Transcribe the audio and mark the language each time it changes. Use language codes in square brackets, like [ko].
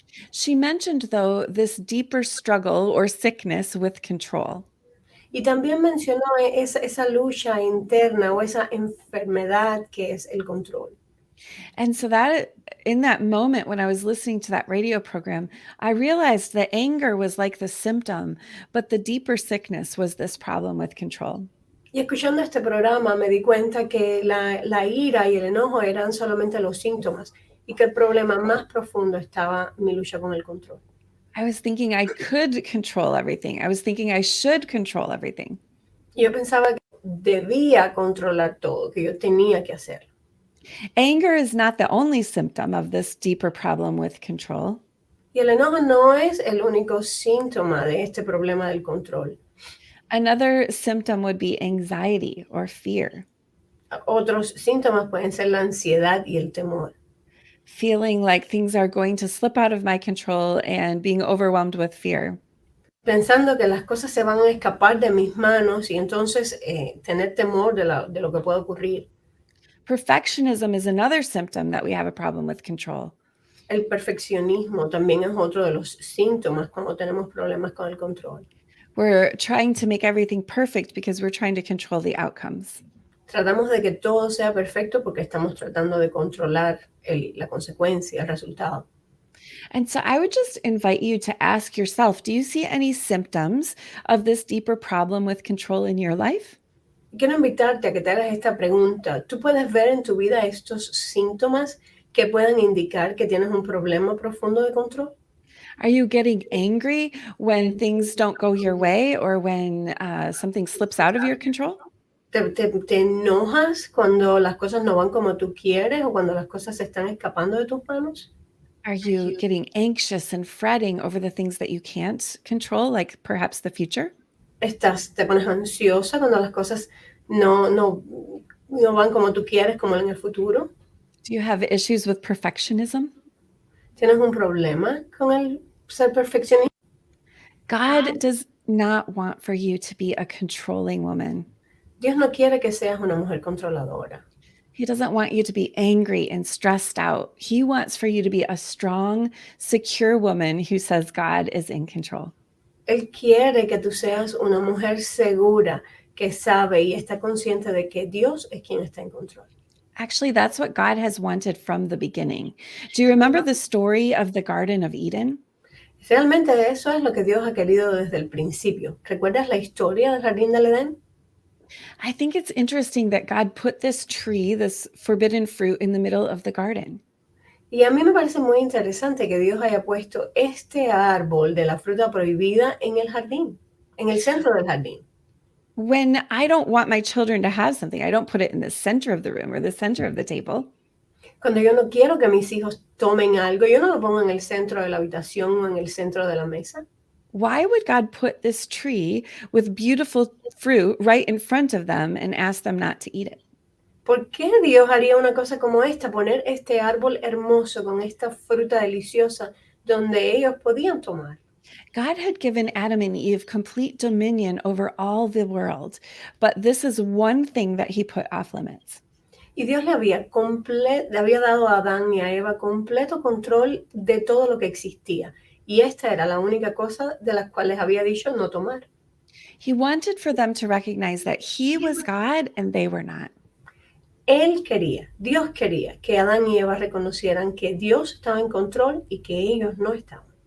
[en] She mentioned, though, this deeper struggle or sickness with control. [es] Y también mencionó esa lucha interna o esa enfermedad que es el control. [en] And so that in that moment when I was listening to that radio program, I realized that anger was like the symptom, but the deeper sickness was this problem with control. [es] Y escuchando este programa me di cuenta que la ira y el enojo eran solamente los síntomas y que el problema más profundo estaba en mi lucha con el control. [en] I was thinking I could control everything. I was thinking I should control everything. [es] Y yo pensaba que debía controlar todo, que yo tenía que hacerlo. [en] Anger is not the only symptom of this deeper problem with control. [es] Y el enojo no es el único síntoma de este problema del control. [en] Another symptom would be anxiety or fear. [es] Otros síntomas pueden ser la ansiedad y el temor. [en] Feeling like things are going to slip out of my control and being overwhelmed with fear. [es] Pensando que las cosas se van a escapar de mis manos y entonces tener temor de lo que puede ocurrir. [en] Perfectionism is another symptom that we have a problem with control. [es] El perfeccionismo también es otro de los síntomas cuando tenemos problemas con el control. [en] We're trying to make everything perfect because we're trying to control the outcomes. [es] Tratamos de que todo sea perfecto porque estamos tratando de controlar la consecuencia, el resultado. [en] And so I would just invite you to ask yourself, do you see any symptoms of this deeper problem with control in your life? [es] Quiero invitarte a que te hagas esta pregunta. ¿Tú puedes ver en tu vida estos síntomas que puedan indicar que tienes un problema profundo de control? [en] Are you getting angry when things don't go your way or when something slips out of your control? [es] ¿Te enojas cuando las cosas no van como tú quieres o cuando las cosas se están escapando de tus manos? [en] Are you getting anxious and fretting over the things that you can't control, like perhaps the future? [es] ¿Te pones ansiosa cuando las cosas no van como tú quieres, como en el futuro? [en] Do you have issues with perfectionism? [es] ¿Tienes un problema con el ser perfeccionista? [en] God does not want for you to be a controlling woman. [es] Dios no quiere que seas una mujer controladora. [en] He doesn't want you to be angry and stressed out. He wants for you to be a strong, secure woman who says God is in control. [es] Él quiere que tú seas una mujer segura, que sabe y está consciente de que Dios es quien está en control. [en] Actually, that's what God has wanted from the beginning. Do you remember the story of the Garden of Eden? [es] Realmente eso es lo que Dios ha querido desde el principio. ¿Recuerdas la historia del jardín del Edén? [en] I think it's interesting that God put this tree, this forbidden fruit, in the middle of the garden. [es] Y a mí me parece muy interesante que Dios haya puesto este árbol de la fruta prohibida en el jardín, en el centro del jardín. [en] When I don't want my children to have something, I don't put it in the center of the room or the center of the table. [es] Cuando yo no quiero que mis hijos tomen algo, yo no lo pongo en el centro de la habitación o en el centro de la mesa. [en] Why would God put this tree with beautiful fruit right in front of them and ask them not to eat it? [es] ¿Por qué Dios haría una cosa como esta? Poner este árbol hermoso con esta fruta deliciosa donde ellos podían tomar. [en] God had given Adam and Eve complete dominion over all the world, but this is one thing that he put off limits. [es] Y Dios le había dado a Adán y a Eva completo control de todo lo que existía. Y esta era la única cosa de las cuales había dicho no tomar. [en] He wanted for them to recognize that he was God and they were not. [es] Dios quería que Adán y Eva reconocieran que Dios estaba en control y que ellos no estaban.